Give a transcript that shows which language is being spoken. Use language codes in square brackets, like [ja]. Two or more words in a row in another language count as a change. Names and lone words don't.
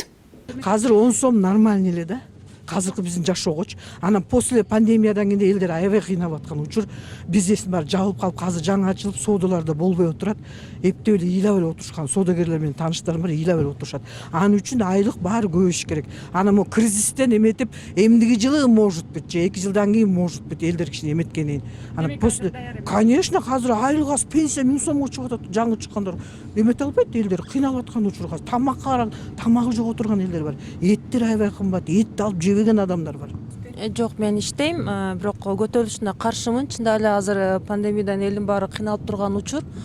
[ky] Азыр 10 сом нормальный эле да. Азыркы биздин жашоогочу. Анан после пандемиядан кийин элдер аябай кыйнап аткан учур. Бизнестин баары жабылып калып, азыр жаңы ачылып, соодалар да болбой отурат. Эптеп эле ыйлап эле отурушкан соодагерлер менен тааныштарым бар, ыйлап эле отурушат. Анын үчүн айлык баары көбөйүш керек. Анан могу кризистен эметип, эмдиги жылы [ru] может быть, [ky] же 2 жылдан кийин [ru] может быть [ky] элдер кичине эметкенин. [ru] Анан после, конечно, [ky] азыр айлык аз пенсия 1000 сомго чыгып атат, жаңы чыккандар. Эмете албайт элдер, кыйналып аткан учур азыр. Тамакка карап, тамагы жок отурган элдер бар. Эттер аябай кымбат, эт алып жебеген адамдар бар. Жок, мен иштейм, бирок көтөрүлүшүнө каршымын. Чында эле азыр пандемиядан элдин баары кыйналып турган учур.